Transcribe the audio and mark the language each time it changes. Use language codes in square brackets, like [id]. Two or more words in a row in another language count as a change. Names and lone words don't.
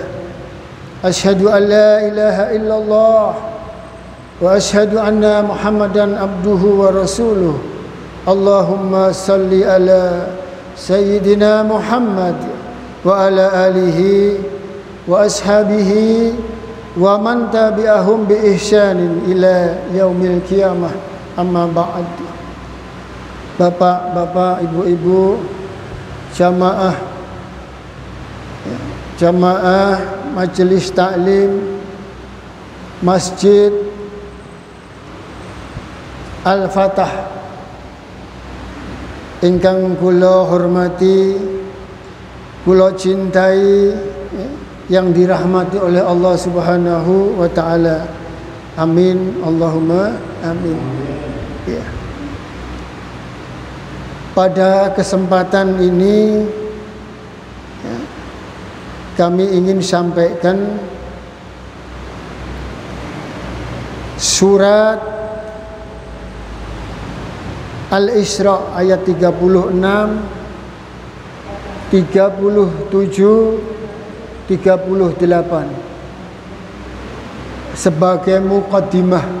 [ar] أشهد أن لا إله إلا الله وأشهد أن محمدا عبده ورسوله. اللهم صل على سيدنا محمد وعلى آله وأصحابه ومن تبعهم بإحسان إلى يوم القيامة. أما بعد. [id] Bapak-bapak, ibu-ibu, jamaah majelis taklim Masjid Al-Fatah [jv] ingkang kula hormati, kula cintai, [id] yang dirahmati oleh Allah [ar] سبحانه وتعالى. آمين اللهم آمين. Ya. [id] Pada kesempatan ini ya, kami ingin sampaikan surat Al-Isra ayat 36, 37, 38 sebagai muqaddimah.